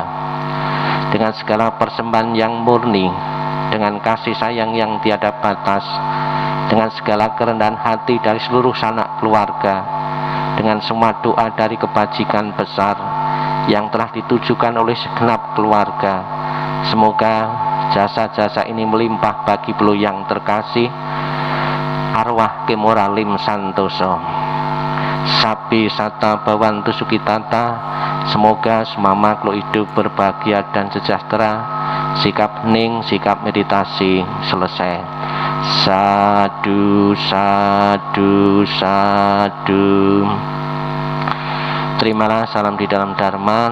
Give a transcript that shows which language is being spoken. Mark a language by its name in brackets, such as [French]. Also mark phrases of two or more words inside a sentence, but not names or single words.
[Indonesian] Dengan segala persembahan yang murni, dengan kasih sayang yang tiada batas, dengan segala kerendahan hati dari seluruh sanak keluarga, dengan semua doa dari kebajikan besar yang telah ditujukan oleh segenap keluarga, semoga jasa-jasa ini melimpah bagi beliau yang terkasih, arwah Ki Muralim Santoso. [Pali] Sabi sata bawantu sukitata, [Indonesian] semoga semua makhluk hidup berbahagia dan sejahtera. Sikap hening, sikap meditasi selesai. [Pali] Sadu, sadu, sadu. [Indonesian] Terimalah salam di dalam Dharma.